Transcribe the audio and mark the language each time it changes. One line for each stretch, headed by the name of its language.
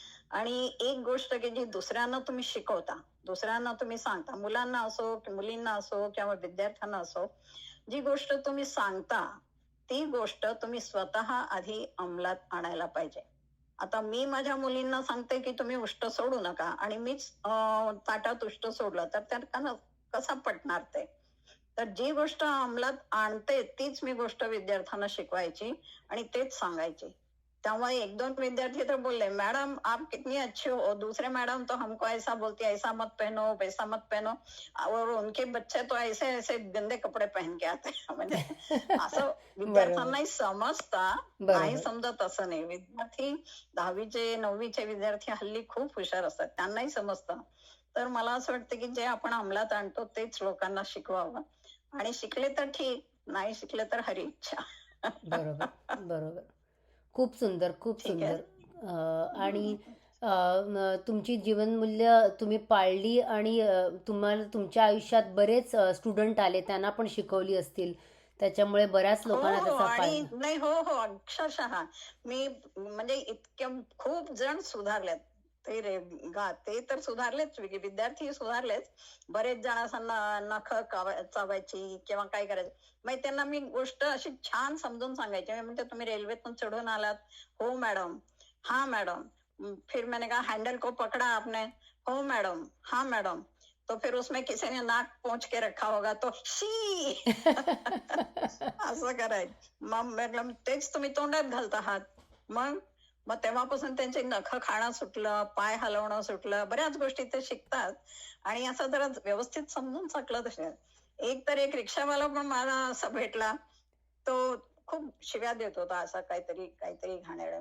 Marathi: आणि एक गोष्ट की जी दुसऱ्यांना तुम्ही शिकवता, दुसऱ्यांना तुम्ही सांगता, मुलांना असो की मुलींना असो किंवा विद्यार्थ्यांना असो, जी गोष्ट तुम्ही सांगता ती गोष्ट तुम्ही स्वतः आधी अंमलात आणायला पाहिजे. आता मी माझ्या मुलींना सांगते की तुम्ही उष्ट सोडू नका आणि मीच ताटात उष्ट सोडलं तर त्यांना कसं पटणार ते. तर जी गोष्ट अंमलात आणते तीच मी गोष्ट विद्यार्थ्यांना शिकवायची आणि तेच सांगायची. त्यामुळे 1-2 विद्यार्थी तर बोलले,
Hindi: मैडम आप कितनी अच्छी हो, दूसरे मैडम तो हमको ऐसा बोलती है, ऐसा मत पहनो, वैसा मत पहनो, और उनके बच्चे तो ऐसे ऐसे गंदे कपडे पहन के आते हैं.
Marathi: म्हणजे असं बरोबर, विद्यार्थ्यांनाही समजता, नाही बरोबर. समजत असं नाही. विद्यार्थी 10वीचे 9वीचे विद्यार्थी हल्ली खूप हुशार असतात, त्यांनाही समजतं. तर मला असं वाटतं की जे आपण अंमलात आणतो तेच लोकांना शिकवावं आणि शिकले तर ठीक, नाही शिकले तर हरी इच्छा. बरोबर, बरोबर. खूप सुंदर, खूप ठीक आहे. सुंदर. आणि हम्म. तुमची जीवनमूल्य तुम्ही पाळली आणि तुम्हाला तुमच्या आयुष्यात बरेच स्टुडंट आले, त्यांना पण शिकवली असतील. त्याच्यामुळे बऱ्याच हो लोकांना हो त्याचा आणि फायदा. नाही हो हो अक्षरशः मी म्हणजे इतके खूप जण सुधारलेत. ते तर सुधारलेच, विद्यार्थी सुधारलेच. बरेच जण असं नख चावायची किंवा काय करायचं, मग त्यांना मी गोष्ट अशी छान समजून सांगायची. मी म्हणते तुम्ही रेल्वेतून चढून आलात, हो मॅडम, हा मॅडम.
Hindi: फिर मैंने कहा हैंडल को पकड़ा आपने, हो मैडम, हाँ मैडम. तो फिर उसमें किसी ने नाक पोंछ के रखा होगा तो शी
Marathi: असं करायचं. मग म्हटलं तेच तुम्ही तोंडात घालत आहात. मग मग तेव्हापासून त्यांचे नख खाणं सुटलं, पाय हलवणं सुटलं, बऱ्याच गोष्टी ते शिकतात. आणि असं जरा व्यवस्थित समजून सांगलं तसे. एक रिक्षावाला पण मला असा भेटला, तो खूप शिव्या देत होता, असा काहीतरी काहीतरी घाणेरडं.